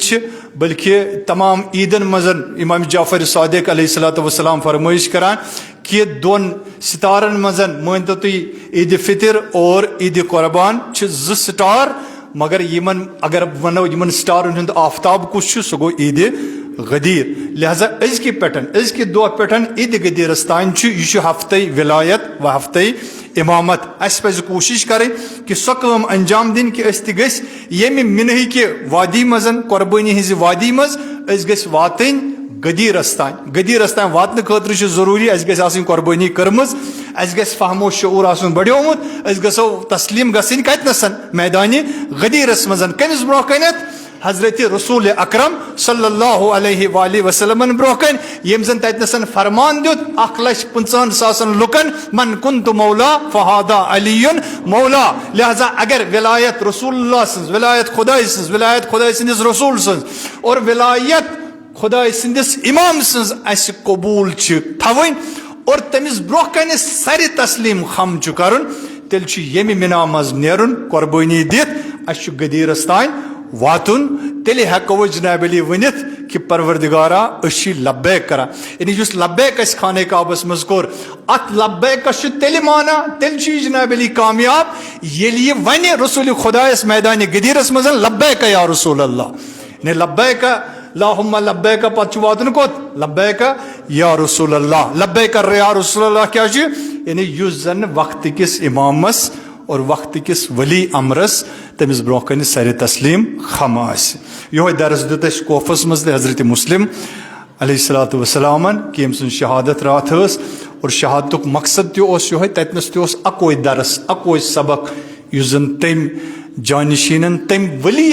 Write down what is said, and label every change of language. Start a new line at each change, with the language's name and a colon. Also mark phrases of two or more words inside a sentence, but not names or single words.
Kashmiri: چھِ بلکہِ تمام عیٖدن منٛز امام جعفر صادق
Arabic: علیہ الصلوۃ والسلام
Kashmiri: فرمٲیش کران کہ دۄن سِتارن منٛز مٲنتو تُہۍ عیٖدِ فطر اور عیٖدِ قۄربان چھِ 2 سٹار مگر یِمن اگر ونو یِمن سٹارن ہُنٛد آفتاب کُس چھُ سُہ گوٚو عیٖدِ غدیٖر لہذا أزکہِ دۄہ پٮ۪ٹھ عیٖدِ غدیٖرس تانۍ چھُ یہِ چھُ ہفتَے ولایت و ہفتَے امامت اَسہِ پزِ کوٗشِش کرٕنۍ کہ سۄ کٲم انجام دِنۍ کہ أسۍ تہِ گٔژھۍ ییٚمہِ مِنہٕ کہِ وادی منٛز قۄربٲنی ہِنٛزِ وادی منٛز أسۍ گٔژھۍ واتٕنۍ غدیٖرس تانۍ واتنہٕ خٲطرٕ چھُ ضروٗری اَسہِ گژھِ آسٕنۍ قۄربٲنی کٔرمٕژ اَسہِ گژھِ فہمو شعوٗر آسُن بڑیومُت أسۍ گژھو تسلیٖم گژھٕنۍ کتنس میدانہِ غدیٖرس منٛز کٔمِس برونٛہہ کنٮ۪تھ حضرت رسول اکرم
Arabic: صلی اللہ علیہ وآلہ
Kashmiri: وسلمن برونٛہہ کنہِ ییٚمۍ زن تتنس فرمان دیُت 1,50,000 لُکن
Arabic: من كنت مولا فہذا علی مولا
Kashmiri: لہذا اگر ولایت رسول اللہ سٕنٛز ولایت خۄداے سٕنٛدِس رسول سٕنٛز اور ولایت خۄداے سٕنٛدِس امام سٕنٛز اسہِ قبوٗل چھِ تھاوٕنۍ اور تٔمِس برونٛہہ کنہِ سرِ تسلیٖم خم چھُ کرُن تیٚلہِ چھُ ییٚمہِ مِنا منٛز نیرُن قۄربٲنی دِتھ اسہِ چھُ غدیٖرس تانۍ واتُن تیٚلہِ ہٮ۪کو أسۍ جناب علی ؤنِتھ کہ پروردگارا أسۍ چھِ لبیک کران یعنی یُس لبیک اسہِ خانہ کعبس منٛز کوٚر اتھ لبیکس چھُ تیٚلہِ مانا تیٚلہِ چھُ یہِ جناب علی کامیاب ییٚلہِ یہِ ونہِ رسول خۄدایس میدانہِ غدیٖرس منٛز
Arabic: لبیک یا رسول اللہ
Kashmiri: یعنی
Arabic: لبیک اللہم لبیک
Kashmiri: پتہٕ چھُ واتُن کوٚت
Arabic: لبیک یا رسول اللہ لبیک یا رسول اللہ
Kashmiri: کیٛاہ چھُ یعنی یُس زن وقتہٕ کِس امامس اور وقتہٕ کِس ولی امرس تٔمِس برونٛہہ کنہِ سرِ تسلیٖم خم آسہِ یِہوے درس دیُت اَسہِ کوفس منٛز تہِ حضرت مسلم
Arabic: علیہ الصلوۃ
Kashmiri: والسلامن کہ ییٚمہِ سٕنٛز شہادت راتھ ٲس اور شہادتُک مقصد تہِ اوس یِہوے تتنس تہِ اوس اکوے درس اکوے سبق یُس زن تٔمۍ جانشینن تٔمۍ ولی